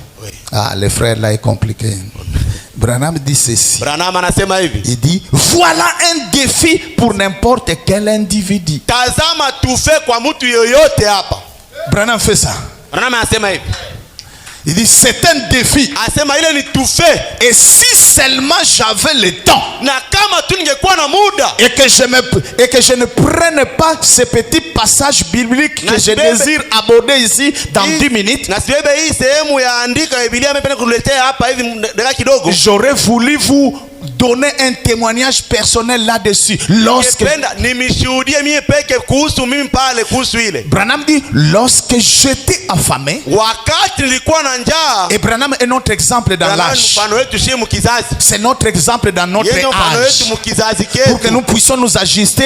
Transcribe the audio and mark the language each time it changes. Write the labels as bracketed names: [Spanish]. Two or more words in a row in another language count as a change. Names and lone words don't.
[French] Ah, le frère là est compliqué. Branham dit ceci. Il dit voilà un défi pour n'importe quel individu. Branham fait ça. Il dit c'est un défi. [Swahili] Asema ile ni tufe. [French] Et si seulement j'avais le temps. [Swahili] Na kama tu ningekuwa na muda. [French] Et que je ne prenne pas ces petits passages bibliques que je désire aborder ici dans 10 minutes. [Swahili] Na sibebe hii sehemu ya andika Biblia mependa kuletea hapa hivi dakika kidogo. [French] J'aurais voulu vous donner un témoignage personnel là-dessus. Lorsque Branham dit, lorsque j'étais affamé, et Branham est notre exemple dans l'âge, c'est notre exemple dans notre âge, pour que nous puissions nous ajuster.